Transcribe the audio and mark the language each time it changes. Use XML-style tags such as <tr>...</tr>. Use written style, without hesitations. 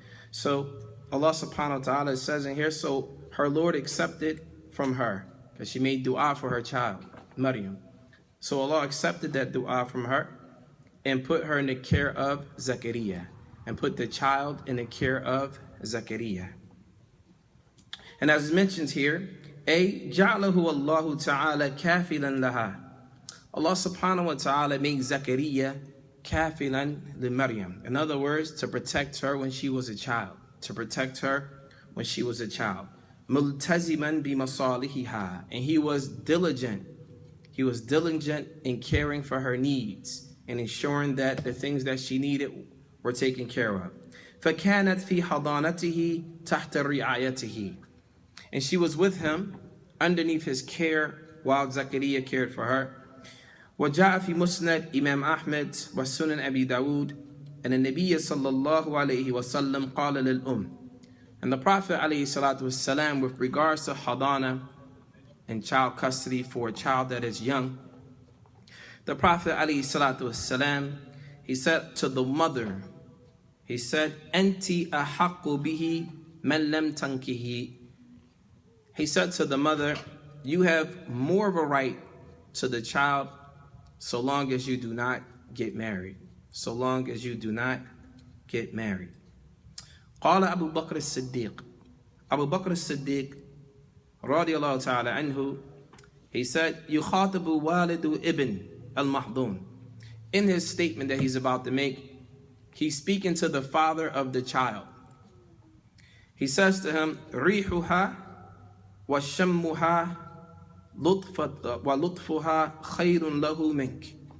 <en>So Allah subhanahu wa ta'ala says in here, so her Lord accepted from her, because she made dua for her child, Maryam. So Allah accepted that dua from her and put her in the care of Zakaria, and put the child in the care of Zakaria. And as mentioned here,</en> <ar>جَعْلَهُ اللَّهُ تَعَالَى كَافِلًا لَهَا.</ar> <en>Allah subhanahu wa ta'ala made Zakaria kafilan li Maryam. In other words, to protect her when she was a child. To protect her when she was a child.</en> <ar>مُلْتَزِمًا بِمَصَالِحِهَا.</ar> <en>And he was diligent. He was diligent in caring for her needs and ensuring that the things that she needed were taken care of.</en> <ar>فَكَانَتْ فِي حَضَانَتِهِ تَحْتَ رِعَايَتِهِ.</ar> <en>And she was with him underneath his care while Zakaria cared for her.</en> <ar>وجاء في مسند إمام أحمد وسنن أبي داود أن النبي صلى الله عليه وسلم قال للأم.</ar> <en>And the Prophet</en> <ar>عليه الصلاة والسلام,</ar> <en>with regards to hadana and child custody for a child that is young, the Prophet عليه الصلاة والسلام, he said to the mother, he said,</en> <ar>أنت أحق به من لم تنكه.</ar> <en>He said to the mother, you have more of a right to the child so long as you do not get married. So long as you do not get married.</en> <ar>قال أبو بكر الصديق. Abu Bakr as-Siddiq, رضي الله تعالى عنه,</ar> <en>He said,</en> <ar>يُخَاطِبُ وَالِدُ ibn al-Mahdun.</ar> <en>In his statement that he's about to make, he's speaking to the father of the child. He says to him,</en> <ar>رِيحُهَا وَشَمُّهَا وَلُطْفُهَا خَيْرٌ لَهُ مِنْكَ.</ar>